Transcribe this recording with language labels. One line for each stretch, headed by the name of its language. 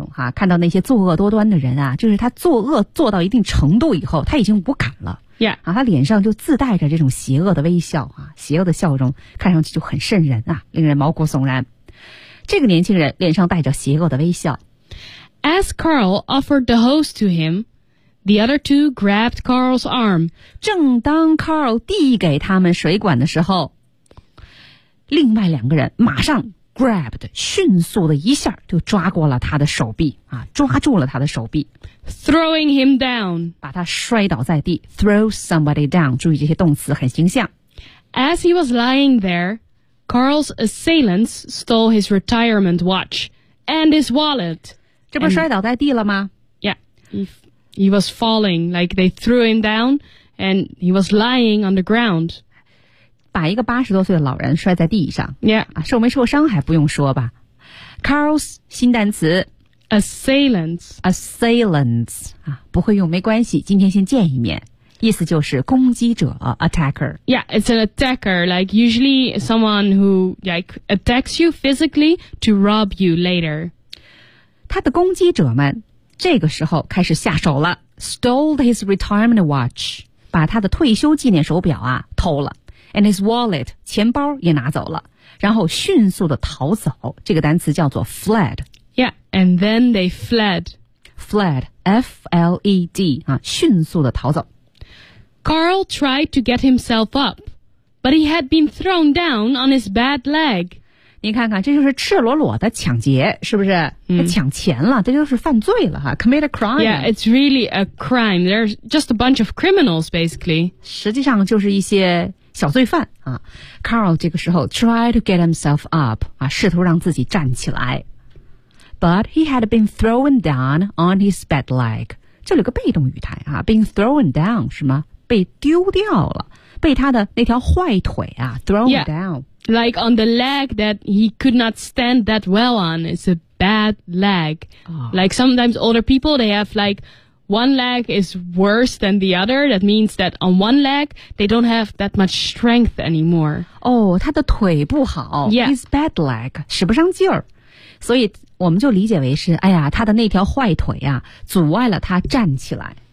English: yeah.
Chinese: 啊、看到那些作恶多端的人啊，就是他作恶做到一定程度以后，他已经无感了。
English: Yeah.
Chinese: 啊，他脸上就自带着这种邪恶的微笑啊，邪恶的笑容看上去就很瘆人啊，令人毛骨悚然。这个年轻人脸上带着邪恶的微笑。
English: As Carl offered the hose to him, the other two grabbed Carl's arm.
Chinese: 正当 Carl 递给他们水管的时候，另外两个人马上 grabbed， 迅速的一下就抓过了他的手臂啊，抓住了他的手臂
English: ，throwing him down，
Chinese: 把他摔倒在地 ，
English: throw somebody down。
Chinese: 注意这些动词很形象。
English: As he was lying there, Carl's assailants stole his retirement watch and his wallet.
Chinese: 这不摔倒在地了吗
English: ？Yeah, he was falling, like they threw him down, and he was lying on the ground.
Chinese: 把一个八十多岁的老人摔在地上。
English: Yeah.
Chinese: 受没受伤还不用说吧。Carl's 新单词。
English: Assailants.
Chinese: 啊，不会用没关系，今天先见一面。意思就是攻击者 attacker.
English: Yeah, it's an attacker, like usually someone who like attacks you physically to rob you later.
Chinese: 他的攻击者们这个时候开始下手了
English: stole his retirement watch,
Chinese: 把他的退休纪念手表啊偷了
English: and his wallet,
Chinese: 钱包也拿走了然后迅速的逃走这个单词叫做 fled.
English: Yeah, and then they fled.
Chinese: Fled, F-L-E-D, 啊迅速的逃走。
English: Carl tried to get himself up, but he had been thrown down on his bad leg.
Chinese: 你看看，这就是赤裸裸的抢劫，是不是？抢钱了，这就是犯罪了哈 ，
English: commit a crime. Yeah, it's really a crime. There's just a bunch of criminals, basically.
Chinese: 实际上就是一些小罪犯啊。 Carl 这个时候
English: tried to get himself up
Chinese: 啊，试图让自己站起来 ，
English: but he had been thrown down on his bad leg.
Chinese: 这里有个被动语态啊 ，
English: been thrown down
Chinese: 是吗？被丢掉了被他的那条坏腿啊 thrown
English: yeah, down. Like on the leg that he could not stand that well on. It's a bad leg.、Like sometimes older people, they have like one leg is worse than the other. That means that on one leg, they don't have that much strength anymore.
Chinese: Oh, 他的腿不好
English: Yeah. His bad leg,
Chinese: 使不上劲儿。所以我们就理解为是哎呀他的那条坏腿啊阻碍了他站起来。